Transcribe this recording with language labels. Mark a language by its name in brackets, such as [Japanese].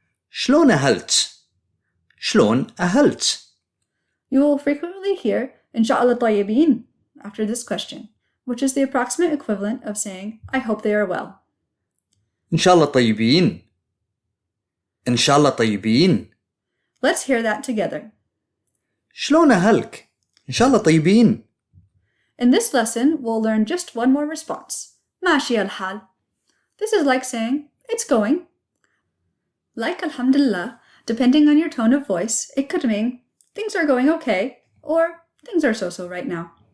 [Arabic] شلون أهلك؟ شلون أهلك؟ [English] You will frequently hear [Arabic] إن شاء الله طيبين [English] after this question, which is the approximate equivalent of saying, I hope they are well. [Arabic] إن شاء الله طيبين. إن شاء الله طيبين. [English] Let's hear that together. [Arabic] شلون أهلك؟ إن شاء الله طيبين. [English] In this lesson, we'll learn just one more response. [Arabic] ماشي الحال. [English] This is like saying, it's going. Like alhamdulillah, depending on your tone of voice, it could mean, things are going okay, or things are so-so right now.